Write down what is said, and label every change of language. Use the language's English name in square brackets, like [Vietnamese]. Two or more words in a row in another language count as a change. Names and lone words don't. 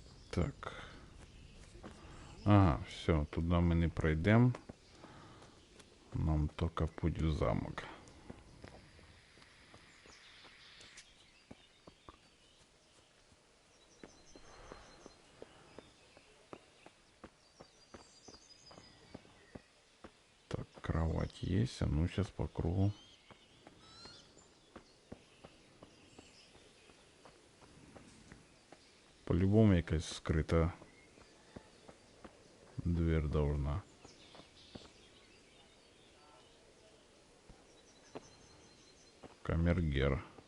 [Ukrainian] Так. Ага, все, туди ми не пройдемо. Нам тільки путь в замок. [Russian] Так, кровать есть, а ну сейчас по кругу. [Ukrainian] По-любому якась скрита [Russian] дверь должна. Камергер.